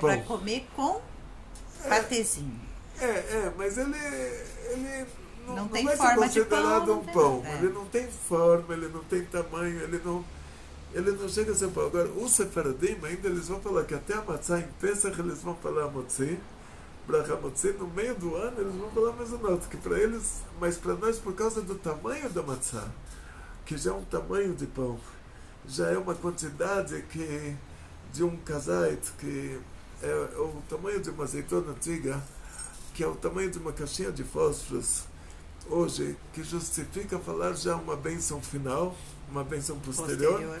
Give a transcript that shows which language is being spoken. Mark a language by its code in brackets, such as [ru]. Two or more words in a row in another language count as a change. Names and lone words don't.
[pt] Ele é para comer com patezinho. Mas ele não tem vai forma ser considerado de pão, um pão. nada. Ele não tem forma, ele não tem tamanho, ele não chega a ser pão. Agora, os sefaradim, ainda eles vão falar que até a matzah em Pesach eles vão falar motzi, [he] ברכה מוציא, [pt] no meio do ano eles vão falar mezonot, que para eles, mas para nós, por causa do tamanho da matzah, que já é um tamanho de pão, já é uma quantidade que de um kazait, que é o tamanho de uma azeitona antiga, que é o tamanho de uma caixinha de fósforos, hoje, que justifica falar já uma bênção final, uma bênção posterior.